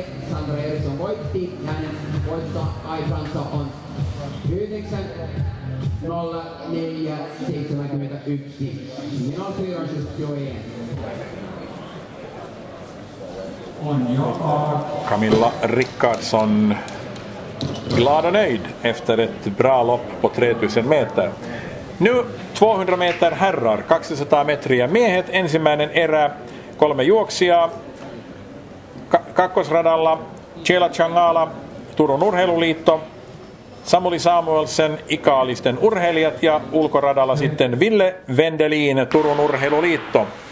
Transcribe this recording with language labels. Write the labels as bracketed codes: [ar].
[fi] Sandra Eriksson voitti, hänen voittoaikansa on 9.04.71. Minun siirrostus jojen. [sv] Camilla Rickardsson glad och nöjd efter ett bra lopp på 3000 meter. Nu 200 meter herrar, [fi] 200 metriä miehet, ensimmäinen erä, 3 juoksijaa. Kakkosradalla Chela Changala, Turun Urheiluliitto, Samuli Samuelsen, Ikaalisten urheilijat ja ulkoradalla sitten Ville Vendelin, Turun Urheiluliitto.